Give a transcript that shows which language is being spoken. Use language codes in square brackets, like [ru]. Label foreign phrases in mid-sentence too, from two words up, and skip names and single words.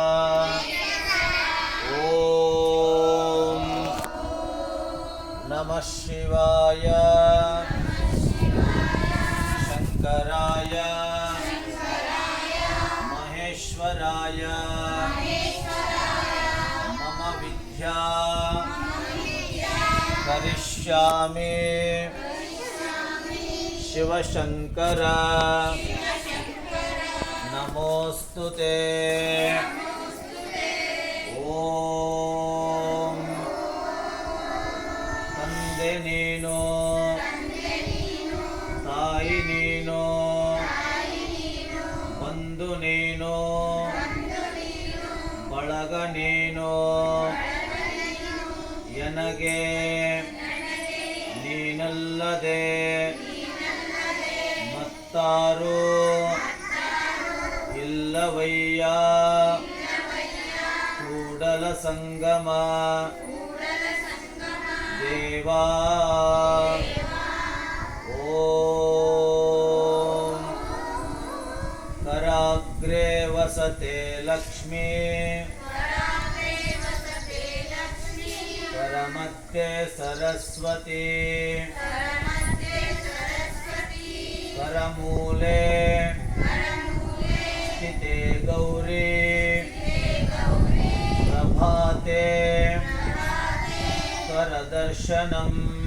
[sa] ओम नमः शिवाय शंकराय महेश्वराय मम विद्या करिष्यामि शिवशंकर नमोस्तुते। [kn] ओम ತಂದೆ ನೀನು ತಾಯಿ ನೀನು ಬಂಧು ನೀನು ಬಳಗ ನೀನು ಎನಗೆ ನೀನಲ್ಲದೆ ಮತ್ತಾರು ಇಲ್ಲವಯ್ಯ ಕೂಡಲ ಸಂಗಮ ದೇವಾ। [sa] ಓಂ कराग्रे वसते लक्ष्मी करमध्ये सरस्वती करमूले स्थिते गौरी प्रभाते करदर्शनम्।